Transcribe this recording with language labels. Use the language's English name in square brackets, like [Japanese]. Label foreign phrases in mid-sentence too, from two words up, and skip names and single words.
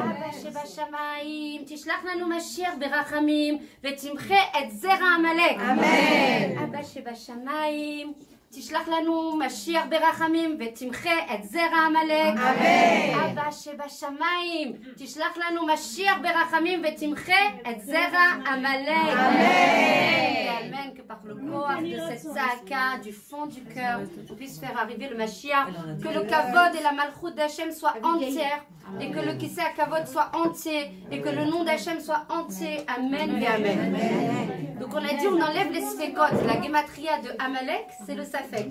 [Hebrew] אבא שבשמיים, תשלח לנו משיח ברחמים ותמחה את זרע עמלק. אמן. אבא שבשמיים, תשלח לנו משיח ברחמים ותמחה את זרע עמלק. אמן. אבא שבשמיים, תשלח לנו משיח ברחמים ותמחה את זרע עמלק. אמן אמן. [French] Que par le corps de cette saaka, du fond du cœur, on puisse faire arriver le Mashiach, que le kavod et la malchoute d'Hachem soient entières, et que le [Hebrew] כסא כבוד [French] soit entier, et que le nom d'Hachem soit entier. Amen et Amen. Donc on a dit, on enlève les sfekot. La gematria de Amalek, c'est le safek.